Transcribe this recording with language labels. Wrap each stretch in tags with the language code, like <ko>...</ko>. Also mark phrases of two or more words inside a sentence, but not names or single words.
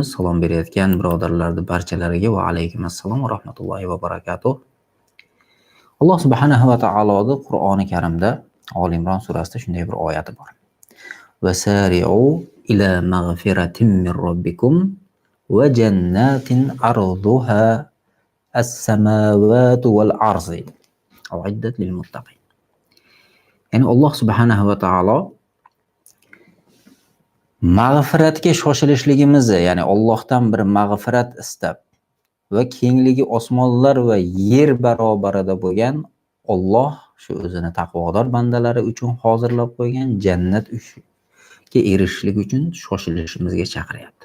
<uz>Salom berayotgan birodarlarning barchalariga</uz> <ar>وعليكم السلام ورحمة الله وبركاته.</ar> <uz>Alloh</uz> <ar>سبحانه وتعالى</ar> <uz>Qur'oni Karimda Oli Imron surasida shunday bir oyati bor.</uz> <ar>وسارعوا إلى مغفرة من ربكم وجنة عرضها السماوات والأرض أعدت للمتقين.</ar> <uz>Ya'ni Alloh</uz> <ar>سبحانه وتعالى</ar> <uz>mag'firatga shoshilishligimizni, ya'ni Allohdan bir mag'firat istab va kengligi osmonlar va yer barobarida bo'lgan Alloh shu o'zini taqvodor bandalari uchun hozirlab qo'ygan jannatga erishishlik uchun shoshilishimizga chaqiryapti.</uz>